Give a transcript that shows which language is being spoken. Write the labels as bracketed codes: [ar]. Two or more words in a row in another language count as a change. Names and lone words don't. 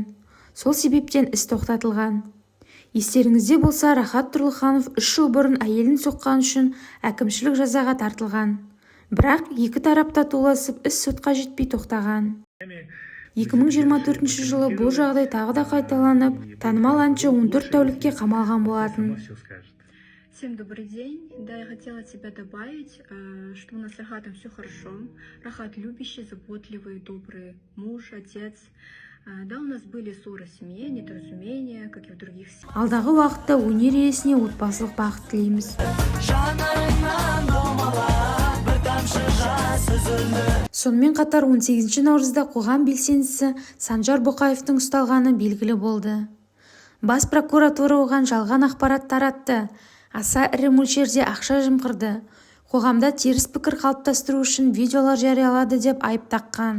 [kk] Сол себептен іс тоқтатылған. Естеріңізде болса, Рахат Тұрлыханов 3 жыл бұрын әйелін соққан үшін әкімшілік жазаға тартылған. Бірақ екі тарапта толасып, іс сотқа жетпей тоқтаған. 2024 жылы бұл жағдай тағы да қайталанып, танымал әнші 14 тәулікке қамалған болатын. [ru] Всем добрый день. Да, я хотела от себя добавить, что у нас с Рахатом все хорошо. Рахат любящий, заботливый, добрый муж, отец. Да, у нас были ссоры в семье, недоразумения, как и в других семьях. [kk] Алдағы уақытта өнер иесіне отбасылық бақыт тілейміз. Сонымен қатар 18 наурызда қоғам белсендісі Санжар Боқаевтың ұсталғаны белгілі болды. Бас прокуратура оған жалған ақпарат таратты, аса ірі мөлшерде ақша жымқырды, қоғамда теріс пікір қалыптастыру үшін видеолар жариялады деп айып таққан.